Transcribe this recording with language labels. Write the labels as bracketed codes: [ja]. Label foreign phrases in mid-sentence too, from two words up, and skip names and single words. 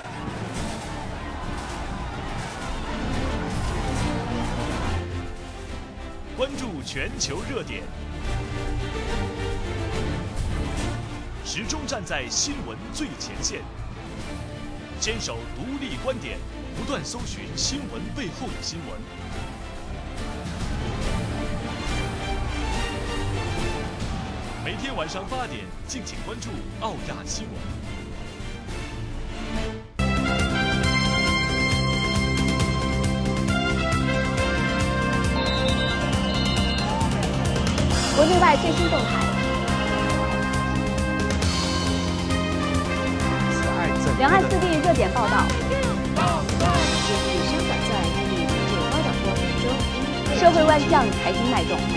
[zh] 關注全球熱點，始終站在新聞最前線，堅守獨立觀點，不斷搜尋新聞背後的新聞。每天晚上8點，敬請關注澳亞新聞。国内外最新动态，两岸四地热点报道，社会万象，财经脉动。